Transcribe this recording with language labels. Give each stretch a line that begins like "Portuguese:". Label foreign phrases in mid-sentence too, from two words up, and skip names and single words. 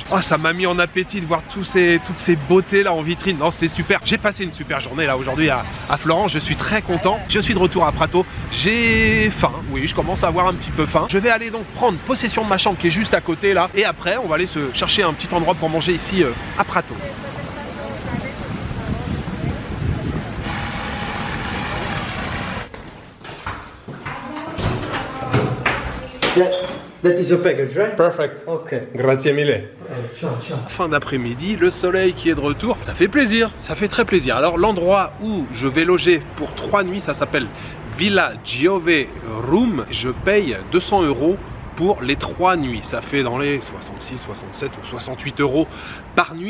French: Oh, ça m'a mis en appétit de voir toutes ces beautés là en vitrine. Non, c'était super. J'ai passé une super journée là aujourd'hui à Florence. Je suis très content. Je suis de retour à Prato. J'ai faim. Oui, je commence à avoir un petit peu faim. Je vais aller donc prendre possession de ma chambre qui est juste à côté là. Et après, on va aller se chercher un petit endroit pour manger ici à Prato.
English: That is your package, right? Perfect. Ok.
Italian: Grazie mille. Ciao, ciao.
French: Fin d'après-midi, le soleil qui est de retour, ça fait plaisir, ça fait très plaisir. Alors l'endroit où je vais loger pour 3 nuits, ça s'appelle Villa Giove Room. Je paye 200 € pour les 3 nuits. Ça fait dans les 66, 67 ou 68 € par nuit.